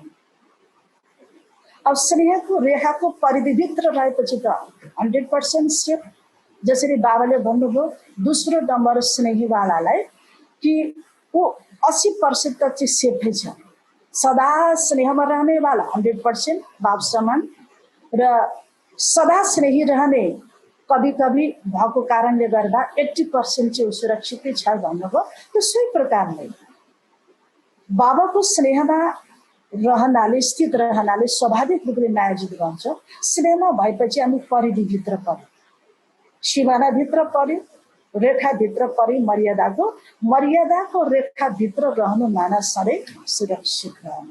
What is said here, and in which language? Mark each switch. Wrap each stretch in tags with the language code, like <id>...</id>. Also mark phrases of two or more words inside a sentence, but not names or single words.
<ne>अब स्नेहको रेखाको परिधिभित्र रहेपछि त 100% सेफ। जसरी बाबाले भन्नुभयो दोस्रो नम्बर स्नेहीवालालाई कि ऊ 80% तक चाहिँ सेफै छ। सदा स्नेहमा रहनेवाला 100% बाप समान र सदा स्नेही रहने</ne> <hi>कभी कभी</hi> <ne>भएको कारणले गर्दा 80% चाहिँ सुरक्षितै छ भन्नुभयो। त्यसै प्रकारले बाबाको स्नेहमा रहनाले, स्थित रहनाले स्वाभाविक रूपले मायाजित बन्छ। स्नेहमा भएपछि हामी परिधिभित्र पर्यो, सिमानाभित्र पर्यो, रेखाभित्र पर्यो, मर्यादाको रेखाभित्र रहनु माना सधैँ सुरक्षित रहनु।</ne>